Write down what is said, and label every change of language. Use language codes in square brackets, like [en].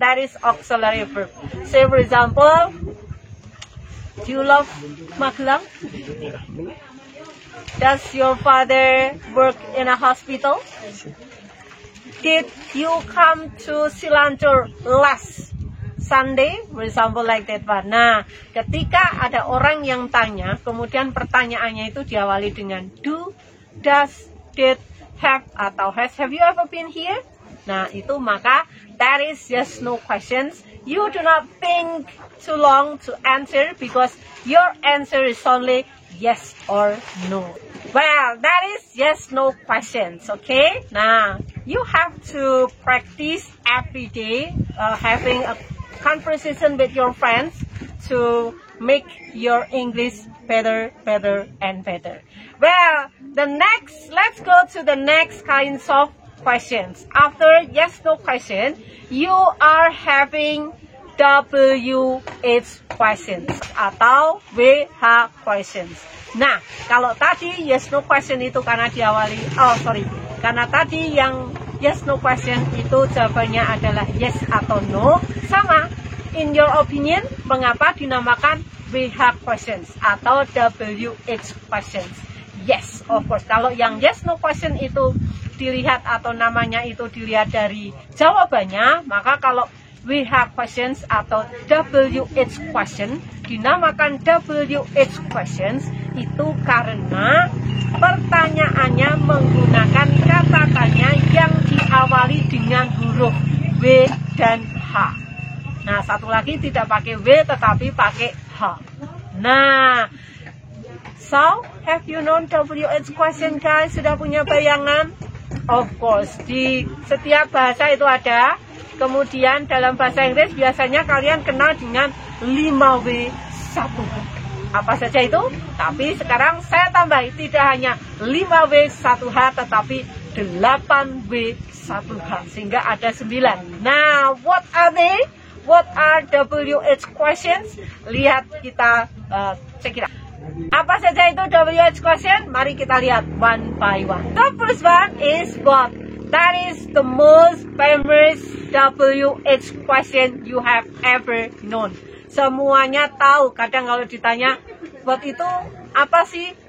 [en] That is auxiliary verb. Say for example, do you love Magelang? Does your father work in a hospital? Did you come to Silantur last Sunday? For example like that one. [id] Nah, ketika ada orang yang tanya, kemudian pertanyaannya itu diawali dengan do, does, did, have, atau has. [en] Have you ever been here? [id] Nah, itu maka [en] that is yes no questions. You do not think too long to answer because your answer is only yes or no. Well, that is yes no questions, okay? Nah, you have to practice every day having a conversation with your friends to make your English better and better. Well, let's go to the next kinds of questions. After yes no question, you are having WH questions atau WH questions. [id] Nah, kalau tadi yes no question itu karena diawali, karena tadi yang yes no question itu jawabannya adalah yes atau no, sama. [en] In your opinion, [id] mengapa dinamakan [en] WH questions atau WH questions? Yes, of course. [id] Kalau yang yes no question itu dilihat atau namanya itu dilihat dari jawabannya, maka kalau WH questions atau WH question dinamakan WH questions itu karena pertanyaannya menggunakan kata tanya yang diawali dengan huruf W dan H. Nah, satu lagi tidak pakai W tetapi pakai H. [en] Nah, so have you known WH question guys? [id] Sudah punya bayangan? [en] Of course, [id] di setiap bahasa itu ada. Kemudian dalam bahasa Inggris biasanya kalian kenal dengan 5W 1H. Apa saja itu? Tapi sekarang saya tambahi tidak hanya 5W 1H tetapi 8W 1H sehingga ada 9. [en] Nah, what are they? What are WH questions? [id] Lihat kita cek it out. Apa saja itu WH question? Mari kita lihat [en] one by one. The first one is what? That is the most famous WH question you have ever known. [id] Semuanya tahu. Kadang kalau ditanya, what itu apa sih?